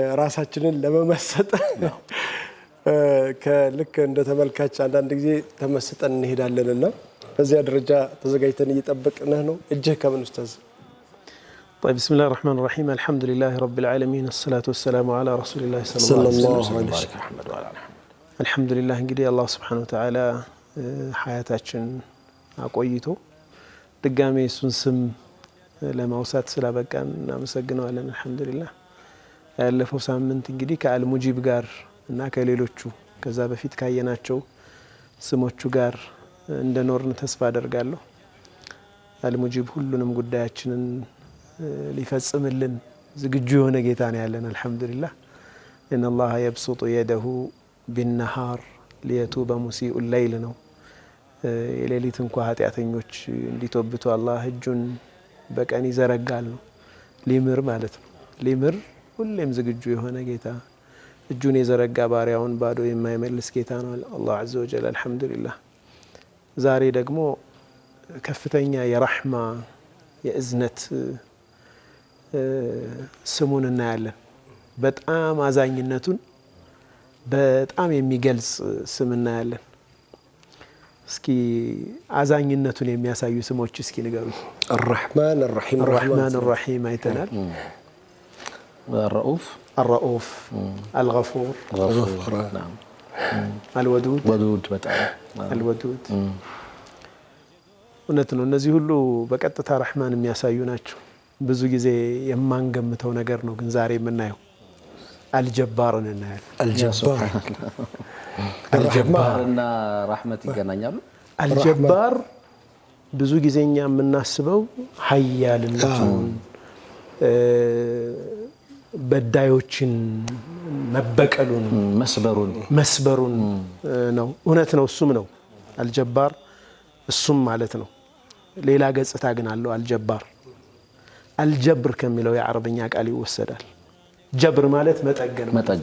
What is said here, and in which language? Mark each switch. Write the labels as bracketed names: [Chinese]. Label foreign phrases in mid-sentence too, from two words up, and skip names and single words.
[Amharic] ራሳችንን ለመመሰጥ ከልክ እንደ ተመልካች አንዳንድ ጊዜ ተመስጠን እንሄዳለንና በዚያ ደረጃ ተዘጋጅተን እየጠበቅንህ ነው። እጅህ ከምን ኡስታዝ? [Arabic] طيب بسم الله الرحمن الرحيم الحمد لله رب العالمين الصلاة والسلام على رسول الله صلى الله عليه وسلم الحمد لله [Amharic] እንግዲህ አላህ [Arabic] سبحانه وتعالى [Amharic] ሐያታችን አቆይቶ ድጋሜ እሱን ስም ለማውሳት ስላበቃን እናመሰግነዋለን። አልহামዱሊላህ ያለፈው ሳምንት እንግዲህ ከአልሙጂብ ጋር እና ከሌሎቹ ከዛ በፊት ካየናቸው ስሞቹ ጋር እንደኖርን ተስፋ አደርጋለሁ። አልሙጂብ ሁሉንም ጉዳያችንን ሊፈጽምልን ዝግጁ የሆነ ጌታ ነው ያለን። አልহামዱሊላህ [Arabic] ان الله يبسط يده بالنهار ليتوب مسيء الليل [Amharic] ነው የሌሊት እንኳን ኃጢያተኞች እንዲተውብቱ አላህ እጁን በቀን ይዘረጋል ነው ሊምር ማለት ነው። ሊምር ሁሌም ዝግጁ የሆነ ጌታ እጁን የዘረጋ ባሪያውን ባዶ የማይመልስ ጌታ ነው አላህ [Arabic] عز وجل الحمدلله። [Amharic] ዛሬ ደግሞ ከፍተኛ የረህማ የእዝነት ስሙን እናያለን። በጣም አዛኝነቱን በጣም የሚገልጽ ስም እናያለን። እስኪ አዛኝነቱን የሚያሳዩ ስሞች እስኪ ንገሩ። [Arabic] الرحمن الرحيم الرحمن الرحيم አይተናል። الرؤوف الرؤوف الغفور نعم الودود ودود በጣም [Amharic] الودود እውነት ነው። እነዚህ ሁሉ በቀጥታ ረህማን የሚያሳዩ ናቸው። ብዙ ጊዜ የማንገምተው ነገር ነው ግን ዛሬ የምናየው አልጀባርን እናያለን። አልጀባርና ረህመት ይገናኛሉ። አልጀባር ብዙ ጊዜኛ የምናስበው ኃያልነቱን በዳዮችን መበቀሉን መስበሩን ነው። እውነት ነው፣ እሱም ነው አልጀባር፣ እሱም ማለት ነው። ሌላ ገጽታ ግን አለው አልጀባር። አልጀብር ከሚለው የአረብኛ ቃል ይወሰዳል። ጀብር ማለት መጠገን